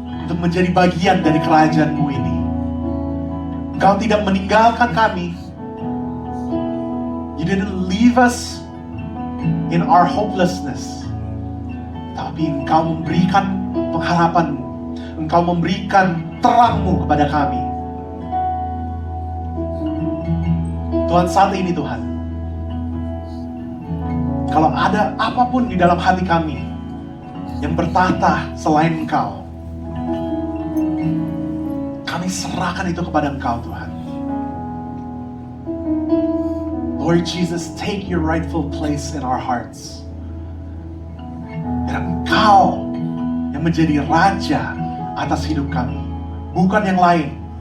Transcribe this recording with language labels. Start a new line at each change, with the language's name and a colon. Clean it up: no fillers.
Indonesian: untuk menjadi bagian dari kerajaan-Mu ini. Engkau tidak meninggalkan kami.
English: You didn't leave us in our hopelessness.
Indonesian: Tapi Engkau memberikan pengharapan-Mu. Engkau memberikan terang-Mu kepada kami. Tuhan, saat ini Tuhan, kalau ada apapun di dalam hati kami yang bertata selain Engkau, kami serahkan itu kepada Engkau, Tuhan.
English: Lord Jesus, take your rightful place in our hearts.
Indonesian: Biar Engkau yang menjadi raja atas hidup kami, bukan yang lain.